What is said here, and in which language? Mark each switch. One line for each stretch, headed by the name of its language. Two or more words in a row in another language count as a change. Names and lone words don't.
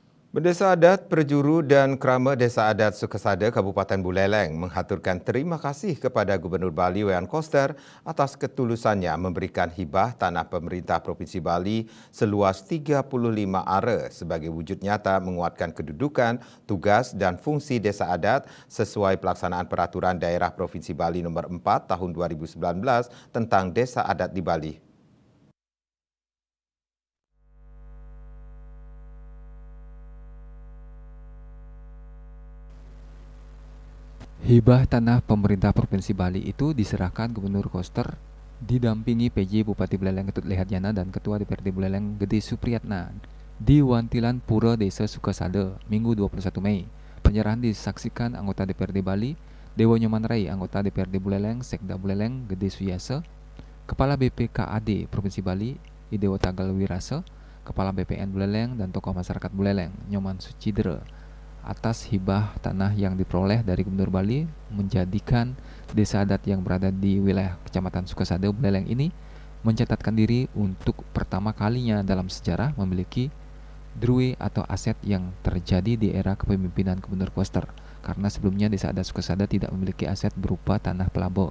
Indonesian: Bendesa Adat Perjuru dan Krama Desa Adat Sukesada Kabupaten Buleleng menghaturkan terima kasih kepada Gubernur Bali Wean Koster atas ketulusannya memberikan hibah tanah pemerintah Provinsi Bali seluas 35 are sebagai wujud nyata menguatkan kedudukan, tugas dan fungsi Desa Adat sesuai pelaksanaan Peraturan Daerah Provinsi Bali Nomor 4 Tahun 2019 tentang Desa Adat di Bali. Hibah tanah pemerintah Provinsi Bali itu diserahkan Gubernur Koster didampingi PJ Bupati Buleleng Ketut Lehadyana dan Ketua DPRD Buleleng Gede Supriyatna di Wantilan Pura Desa Sukesada, Minggu 21 Mei. Penyerahan disaksikan anggota DPRD Bali, Dewa Nyoman Rai, anggota DPRD Buleleng, Sekda Buleleng Gede Suyasa, Kepala BPKAD Provinsi Bali, Idewa Tagal Wirasa, Kepala BPN Buleleng dan tokoh masyarakat Buleleng, Nyoman Sucidera, atas hibah tanah yang diperoleh dari Gubernur Bali menjadikan desa adat yang berada di wilayah Kecamatan Sukesada Buleleng ini mencatatkan diri untuk pertama kalinya dalam sejarah memiliki DRUI atau aset yang terjadi di era kepemimpinan Gubernur Koster, karena sebelumnya desa adat Sukesada tidak memiliki aset berupa tanah pelabo.